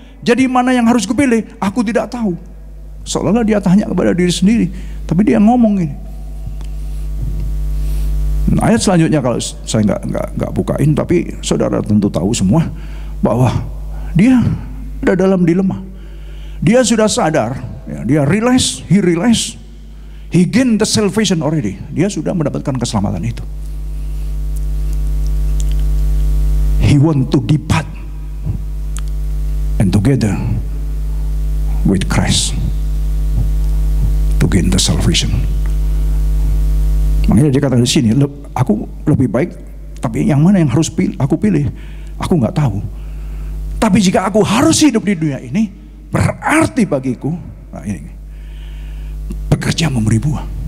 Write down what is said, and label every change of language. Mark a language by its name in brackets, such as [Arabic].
[Indonesian] Jadi mana yang harus kupilih? Aku tidak tahu. Seolah-olah dia tanya kepada diri sendiri, tapi dia ngomong ini. Nah, ayat selanjutnya kalau saya nggak bukain, tapi saudara tentu tahu semua bahwa dia ada dalam dilema. Dia sudah sadar, ya, dia [English] he realize, he gained the salvation already. [Indonesian] Dia sudah mendapatkan keselamatan itu. [English] He want to depart and together with Christ to gain the salvation. [Indonesian] Makanya dia kata di sini, aku lebih baik, tapi yang mana yang harus aku pilih, aku nggak tahu. Tapi jika aku harus hidup di dunia ini, berarti bagiku, nah ini, bekerja memberi buah.